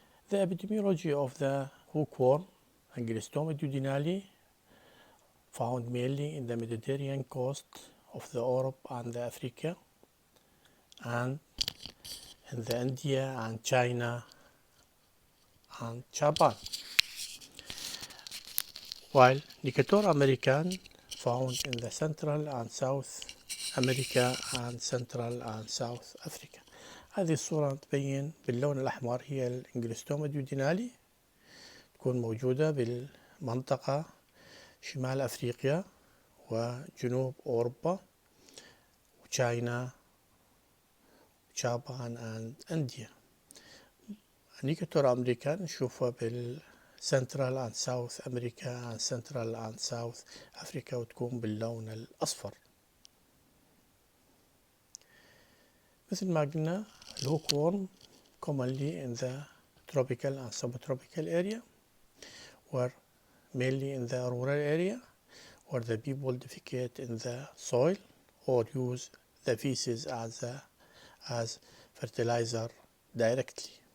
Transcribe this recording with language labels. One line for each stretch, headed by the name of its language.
English: The epidemiology of the hookworm and Glistoma duodenale found mainly in the Mediterranean coast of the Europe and Africa, and in the India and China and Japan, while Necator american found in the Central and South America and Central and South Africa.
Arabic: هذه الصورة تبين باللون الأحمر هي الإنجلستوما ديودينالي، تكون موجودة بالمنطقة شمال أفريقيا وجنوب أوروبا وتشاينا وجابان and إنديا.
English: Necator american نشوفها بالسنترال and South America and Central and South Africa وتكون باللون الأصفر. مثل ما قلنا الهوكورم commonly in the tropical and subtropical area, or mainly in the rural area, where the people defecate in the soil or use the feces as fertilizer directly.